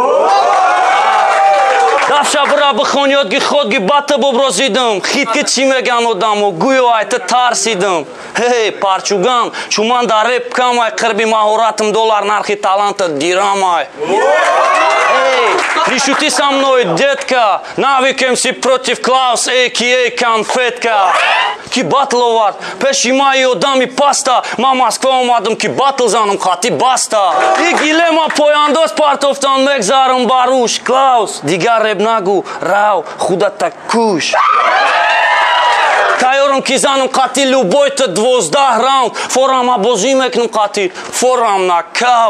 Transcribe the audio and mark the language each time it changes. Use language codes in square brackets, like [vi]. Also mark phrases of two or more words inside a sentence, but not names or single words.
[tg] Дафша бира бихонёдги ходги бата буброзидам. Хитки чӣ меган одаму гӯё айта тарсидам. Ҳей, парчугам, чуман дар реп камай, қирби маҳоратам доллар нархи таланта дирамай. [ru] Эй, пришути со мной, детка, навикемся против Клаус, а.к.а. конфетка. [tg] Ки батловар, пеши мои одами паста, ма Москва омадам ки батл занам хати баста. И гилема пояндоз партофтан мегзарам баруш. Клаус, дигар реп нагу, рав, худата куш. Тайёрам ки занам хати любойта 12 раунд, форама бозӣ мекунам хати, форам нокаут.